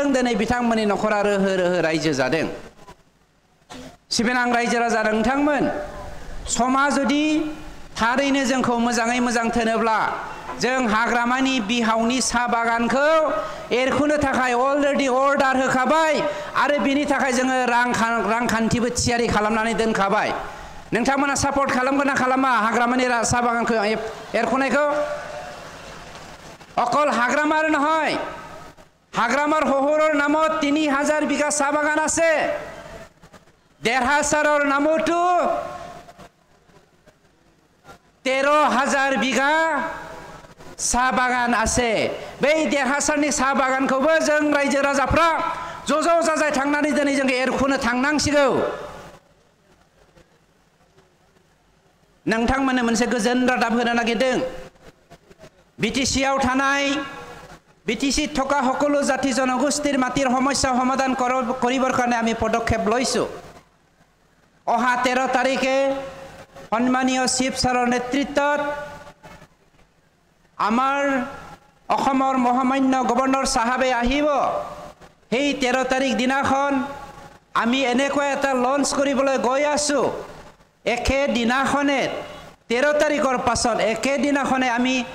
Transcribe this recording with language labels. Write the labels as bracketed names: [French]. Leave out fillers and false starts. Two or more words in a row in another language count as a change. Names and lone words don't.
[Bodo] दिनै बिथांमोननि नखरा रोहो रोहो रायजो जादों सिबिनां रायजो राजा नोंथांमोन समा जुदि थारैनो जोंखौ मोजाङै मोजां थोनोब्ला जों हाग्रामानि बिहावनि साहा बागानखौ एरखुनो थाखाय [English] already order [Bodo] होखाबाय आरो बिनि थाखाय जोङो रांखान्थिबो थियारि खालामनानै दोनखाबाय नोंथांमोना सापर्ट खालामगोन ना खालामा हाग्रामानि साहा बागानखौ एरखुनायखौ [Assamese] অকল হাগ্ৰামাৰ নহয় হাগ্ৰামাৰ শহৰৰ নামত 3,000 বিঘা চাহ বাগান আছে দেৰহাছাৰৰ নামতো 13,000 বিঘা চাহ বাগান আছে [Bodo] बै देरहासारनि साहा बागानखौबो जों रायजो राजाफ्रा ज' जाजाय थांनानै दिनै जों एरखुनो थांनांसिगौ नोंथांमोननो मोनसे गोजोन रादाब होनो नागिरदों বিটিসিआव थानाय [Assamese] বিটিসি থকা সকলো জাতি জনগোষ্ঠীৰ মাটিৰ সমস্যা সমাধান কৰিবৰ কাৰণে আমি পদক্ষেপ লৈছো অহা 13 তাৰিখে সন্মানীয় চিফ ছাৰৰ নেতৃত্বত আমাৰ অসমৰ মহামান্য গভৰ্ণৰ সাহেবে আহিব সেই 13 তাৰিখ দিনাখন আমি এনেকৈ এটা লঞ্চ কৰিবলৈ গৈ আছো একে দিনাখনে 13 তাৰিখৰ পাছত একে দিনাখনে আমি